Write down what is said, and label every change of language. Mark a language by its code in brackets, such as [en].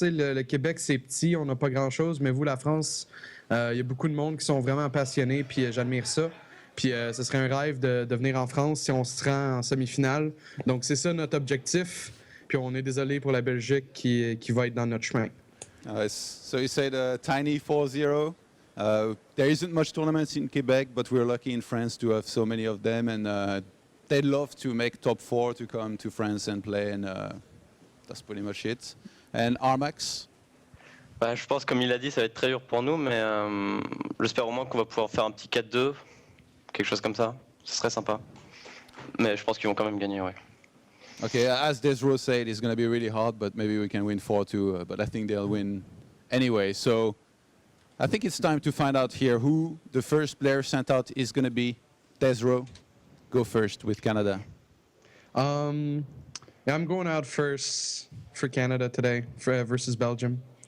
[fr] Le Québec, c'est petit, on n'a pas grand-chose. Mais vous, la France, il y a beaucoup de monde qui sont vraiment passionnés, puis j'admire ça. Puis ce serait un rêve de venir en France si on se rend en semi-finale. Donc, c'est ça notre objectif. Puis on est désolé pour la Belgique qui va être dans notre chemin. [en] So you said a tiny 4-0. There isn't much tournaments in Quebec, but we're lucky in France to have so many of them, and they'd love to make top 4 to come to France and play, and that's pretty much it. And Armax? [fr] Bah, je pense, comme il a dit, ça va être très dur pour nous, mais j'espère au moins qu'on va pouvoir faire un petit 4-2, quelque chose comme ça. Ce serait sympa. Mais je pense qu'ils vont quand même gagner, ouais. [en] Okay, as Desro said, it's going to be really hard, but maybe we can win 4-2, but I think they'll win anyway. So I think it's time to find out here who the first player sent out is going to be. Desro, go first with Canada. Yeah, I'm going out first for Canada today versus Belgium.